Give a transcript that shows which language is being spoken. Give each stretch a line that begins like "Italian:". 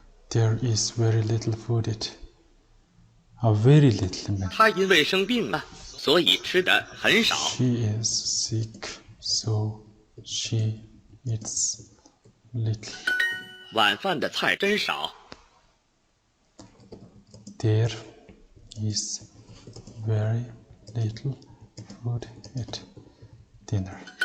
English: There is very little food at very little.
Chinese: 他因为生病了，所以吃的很少。
English: She is sick, so she eats little.
Chinese: 晚饭的菜真少。
English: There is very little food at dinner.